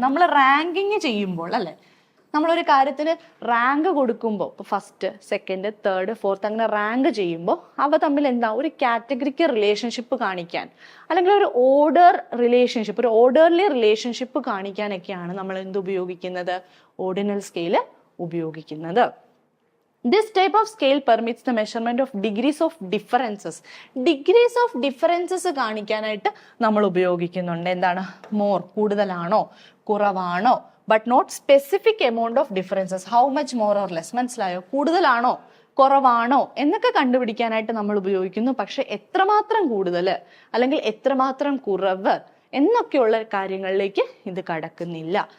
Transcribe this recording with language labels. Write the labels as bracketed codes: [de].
[ml] നമ്മൾ റാങ്കിങ് ചെയ്യുമ്പോൾ, അല്ലെ, നമ്മളൊരു കാര്യത്തിന് റാങ്ക് കൊടുക്കുമ്പോൾ, ഇപ്പോൾ ഫസ്റ്റ്, സെക്കൻഡ്, തേർഡ്, ഫോർത്ത് അങ്ങനെ റാങ്ക് ചെയ്യുമ്പോൾ അവ തമ്മിൽ എന്താ ഒരു കാറ്റഗറിക്ക് റിലേഷൻഷിപ്പ് കാണിക്കാൻ അല്ലെങ്കിൽ ഒരു ഓർഡർ റിലേഷൻഷിപ്പ്, ഒരു ഓർഡർലി റിലേഷൻഷിപ്പ് കാണിക്കാനൊക്കെയാണ് നമ്മൾ എന്ത് ഉപയോഗിക്കുന്നത്? ഓർഡിനൽ സ്കെയിൽ ഉപയോഗിക്കുന്നത്. [en] This type of scale permits the measurement of degrees of differences. Degrees of differences [ml] കാണിക്കാനായിട്ട് നമ്മൾ ഉപയോഗിക്കുന്നുണ്ട്. എന്താണ്? [en] more, [ml] കൂടുതലാണോ കുറവാണോ, [en] But not specific amount of differences, how much more or less. [ml] മനസ്സിലായോ? കൂടുതലാണോ കുറവാണോ എന്നൊക്കെ കണ്ടുപിടിക്കാനായിട്ട് നമ്മൾ ഉപയോഗിക്കുന്നു. പക്ഷെ എത്രമാത്രം കൂടുതൽ അല്ലെങ്കിൽ എത്രമാത്രം കുറവ് എന്നൊക്കെയുള്ള കാര്യങ്ങളിലേക്ക് ഇത് കടക്കുന്നില്ല.